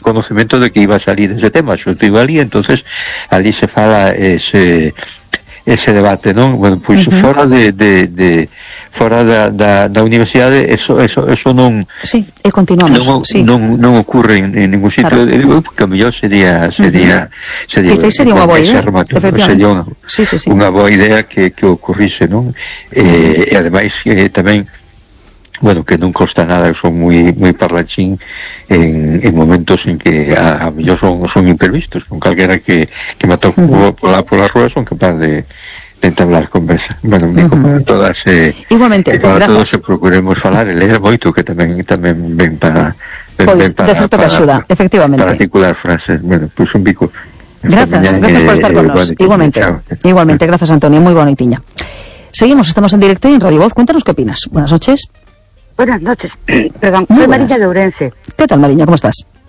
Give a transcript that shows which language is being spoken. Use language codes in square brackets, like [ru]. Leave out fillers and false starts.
[es] conocimiento de que iba a salir ese tema. Yo estuve allí, entonces allí se fala ese debate, ¿no? Bueno, pues uh-huh. fuera de [gl] fora da universidade, eso non... Sí, e continuamos, non ocurre en ningún sitio, claro. Porque a mellor sería unha boa idea, efectivamente. Unha boa idea que ocurrise, non? E ademais, tamén, bueno, que non costa nada, son moi moi parlanchín en momentos en que a mellor son imprevistos, con calquera que me toque pola rúa son capaz de entablar conversa. [es] Bueno, me comentan todas, igualmente, gracias. [gl] Todos se procuremos falar e ler moito, que tamén ven para... De certo que axuda, efectivamente. Para articular frases, bueno, pues un bico. Gracias por estar con nos. Igualmente, gracias Antonio, muy bonita tiña. [es] Seguimos, estamos en directo y en Radio Voz, cuéntanos qué opinas. Buenas noches. Buenas noches, perdón, soy Mariña de Ourense. ¿Qué tal, Mariña? ¿Cómo estás?